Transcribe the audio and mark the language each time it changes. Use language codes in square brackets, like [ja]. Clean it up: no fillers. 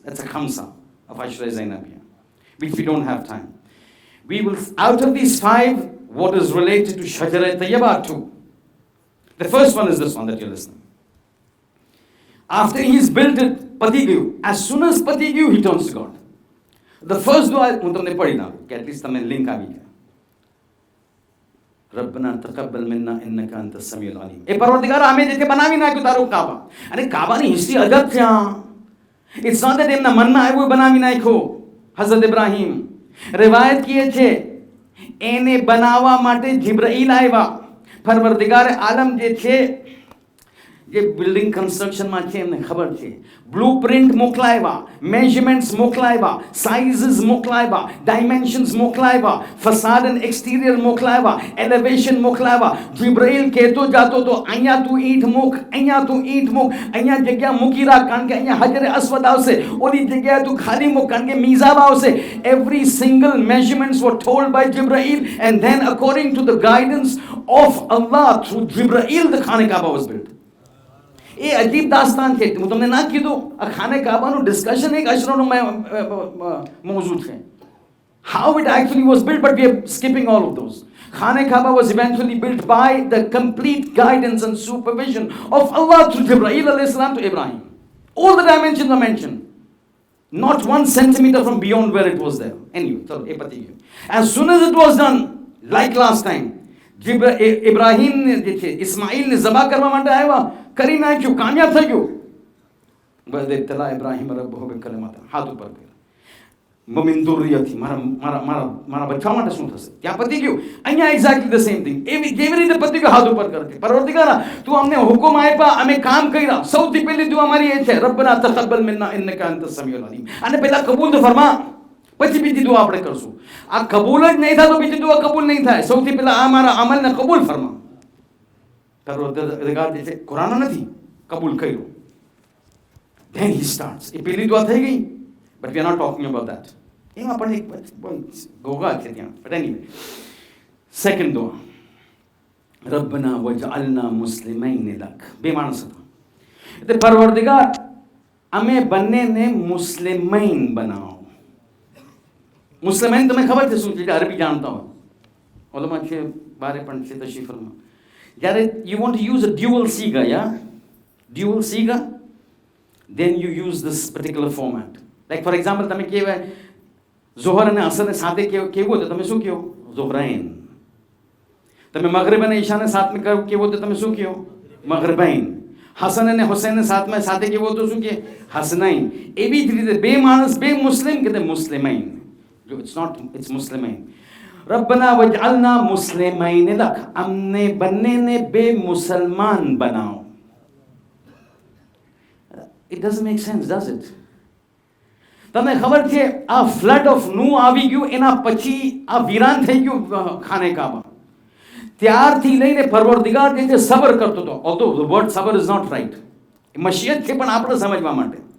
[en] That's a khamsa of Ashra Zainab here, which we don't have time. We will, out of these 5, what is related to Shajara Tayyibah 2. The first one is this one that you're listening. After he's built it, [gu] પતી ગયું. [en] As soon as પતી ગયું, he turns to God. [gu] The first dua હું તમને પઢી નાખું કે at least તમે link આવી જાય. [ar] રબ્બના તકબ્બલ મિન્ના ઇન્નકા અંતસ સમીઉલ અલીમ. [gu] એ પરવરદિગાર અમે જે બનાવી નાખ્યું તારું કાબા. અને કાબાની હિસ્ટ્રી અલગ છે. ઇટ્સ નોટ ધેટ એમના મનમાં આવ્યું બનાવી નાખ્યો. હઝરત ઇબ્રાહીમ રિવાયત કીએ છે એને બનાવવા માટે જિબ્રાઈલ આવ્યા. પરવરદિગાર આલમ જે છે જે બિલ્ડિંગ કન્સ્ટ્રક્શનમાં છે એમને ખબર છે. Blueprint મોકલાવ્યા, measurements મોકલાવ્યા, sizes મોકલાવ્યા, dimensions મોકલાવ્યા, ફસાદ and exterior મોકલાવ્યા, elevation મોકલાવ્યા. Jibrail કહેતો જાતો તો અહીંયા તું ઈંટ મૂક, અહીંયા તું ઈંટ મૂક, અહીંયા જગ્યા મૂકી રાખ કારણ કે અહીંયા હજરે અસ્વદ આવશે, ઓલી જગ્યાએ તું ખાલી મૂક કારણ કે મિઝાબ આવશે. [en] Every single measurements were told by Jibreel, and then according to the guidance of Allah through Jibreel the Khane Kaaba was built. [gu] એ અજીબ દાસ્તાન છે. હું તમને ના કીધું આ ખાને કાબાનું ડિસ્કશન એક અશરોનો મૌજૂદ છે. [en] How it actually was built, but we are skipping all of those. Khane Kaaba was eventually built by the complete guidance and supervision of Allah through Jibreel alayhi salam to Ibrahim. All the dimensions are mentioned. Not 1 centimeter from beyond where it was there. Anyway, so as soon as it was done, like last time, [gu] Ibrahim જે છે ઇસ્માઈલને ઝબા કરવા માટે આવ્યા, કરી નાખ્યું, કામયાબ થઈ ગયું. [ar] વદતલા ઇબ્રાહીમ રબ્બહુ બિકલિમાતિન, [gu] હાથ ઉપર કર્યા. [ar] વમિન દુર્રિયતી, [gu] મારા બચ્ચા માટે શું થશે? ત્યાં પતી ગયું. અહીંયા [en] Exactly the same thing. [gu] એવી જેવી રીતે પતી ગયું, હાથ ઉપર કરતી. પરવરદિગાર તું અમને હુકમ આપ્યા, અમે કામ કર્યા. સૌથી પહેલી દુઆ મારી એ છે [ar] રબ્બના તકબ્બલ મિન્ના ઇન્નકા અંતસ સમીઉલ અલીમ. [gu] અને પહેલા કબૂલ તો ફરમા, પછી બીજી દુઆ આપણે કરશું. આ કબૂલ જ નહીં થાય તો બીજી દુઆ કબૂલ નહીં થાય. સૌથી પહેલા આ મારા અમલને કબૂલ ફરમા. પરવરદિગાર જે છે કુરાન નથી કબૂલ કર્યો. [en] Then he starts. [gu] એ પહેલી દુઆ થઈ ગઈ, [en] but we are not talking about that. [gu] એમાં પણ એક ગોગા છે ત્યાં. [en] But anyway, second [ar] દુઆ રબ્બના વજઅલના મુસ્લિમૈન લક. [gu] બે માણસ હતા. એટલે પરવરદિગાર અમે બંનેને મુસ્લિમૈન બનાવો. મુસ્લિમૈન તમે ખબર છે શું છે? અરબી જાણતા હોય ઓલોમાં છે, બારે પણ છે તશરીફરમાં. [en] જ્યારે you want to use a dual siga, yeah, dual siga, then you use this particular format. [gu] Like for example, તમે કહેવાય ઝોહર અને અસરને સાથે કેવું તો તમે શું કહો? ઝોહરાઈન. તમે મગરિબ અને ઈશાને સાથે કેવો તો તમે શું કહો? મગરિબાઈન. હસન અને હુસૈનને સાથે કેવો તો શું કહે? હસનાઈન. એવી જ રીતે બે માણસ બે મુસ્લિમ કે મુસ્લિમાઈન. [en] It's Muslimain. [ar] रब्बना वजअलना मुस्लिमैन लक. [gu] हमने बनने ने बे मुसलमान बनाओ. [en] It doesn't make sense, does it? [gu] તમને ખબર છે આ ફ્લડ ઓફ નૂ આવી ગયું, એના પછી આ વિરાન થઈ ગયું ખાને કાબા. ત્યારથી લઈને પરવરદિગાર જે છે સબર કરતો હતો. [en] although the word sabr is not right. [gu] મશિયત છે પણ આપણે સમજવા માટે.